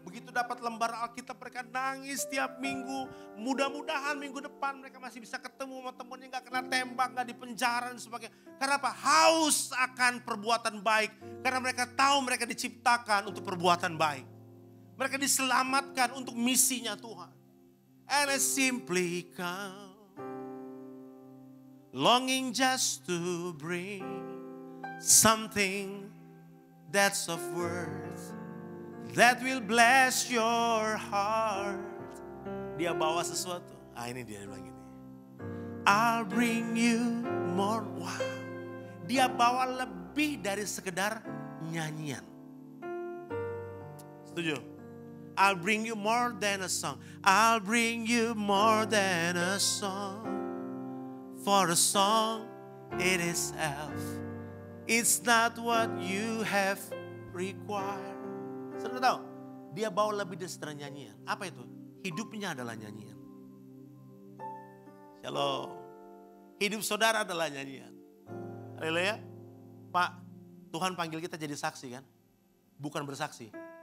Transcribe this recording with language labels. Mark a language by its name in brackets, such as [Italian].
[Indonesian] Begitu dapat lembar Alkitab mereka nangis tiap minggu. Mudah-mudahan minggu depan mereka masih bisa ketemu sama temennya, gak kena tembak, gak di penjara dan sebagainya. Karena apa? Haus akan perbuatan baik. Karena mereka tahu mereka diciptakan untuk perbuatan baik. Mereka diselamatkan untuk misinya Tuhan. [English] And I simply come, longing just to bring something that's of worth, that will bless your heart. [Indonesian] Dia bawa sesuatu. Ini dia bilang gini. [English] I'll bring you more. [Indonesian] Wow. Dia bawa lebih dari sekedar nyanyian. Setuju? [English] I'll bring you more than a song. I'll bring you more than a song. For a song it is self. It's not what you have required. [Indonesian] Saudara tahu? Dia bawa lebih dari sekedar nyanyian. Apa itu? Hidupnya adalah nyanyian. Shalom. Hidup saudara adalah nyanyian. Haleluya. Pak, Tuhan panggil kita jadi saksi kan? Bukan bersaksi.